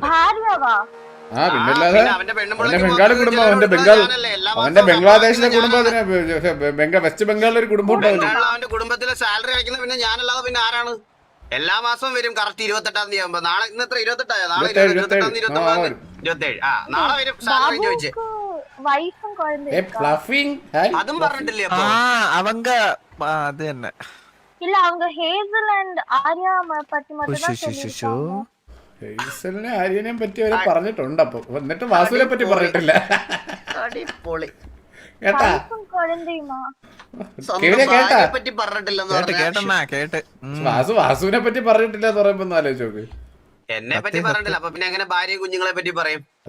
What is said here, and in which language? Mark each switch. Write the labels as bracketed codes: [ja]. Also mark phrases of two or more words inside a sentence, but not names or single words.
[ml] ആ പിന്നല്ലാതെ അവന്റെ ബംഗാളി കുടുംബം, അവന്റെ ബംഗ്ലാദേശിലെ കുടുംബം, വെസ്റ്റ് ബംഗാളിലെ ഒരു കുടുംബം ഉണ്ടാവില്ല. അവന്റെ കുടുംബത്തിലെ സാലറി അയക്കുന്ന പിന്നെ ഞാനല്ലാതെ പിന്നെ ആരാണ്? എല്ലാ മാസവും വരും കറക്റ്റ് 28-ാം തീയതി ആകുമ്പോ. നാളെ ഇന്നത്ര 28-ആയോ? നാളെ 28-ാം തീയതി 27. ആ നാളെ വരും സാലറി ചോദിച്ചേ. അതും പറഞ്ഞിട്ടില്ലേ അപ്പൊ? [ta] அவங்க அது என்ன இல்ல அவங்க ஹேசல் அண்ட் ஆர்யா பத்தி மட்டும் தான் சொல்லிருக்காங்க. [ml] ഹേസലിനെ ആര്യനെയും പറ്റി അവരെ പറഞ്ഞിട്ടുണ്ട്. അപ്പൊ എന്നിട്ട് വാസുവിനെ പറ്റി പറഞ്ഞിട്ടില്ല കേട്ടാ? പറ്റി പറഞ്ഞിട്ടില്ലെന്ന് കേട്ട് വാസുവിനെ പറ്റി പറഞ്ഞിട്ടില്ല എന്ന് പറയുമ്പോ ഒന്ന് ആലോചിച്ച് നോക്ക്. എന്നെ പറ്റി പറഞ്ഞിട്ടില്ല, അപ്പൊ പിന്നെ എങ്ങനെ ഭാര്യയും കുഞ്ഞുങ്ങളെ പറ്റി പറയും?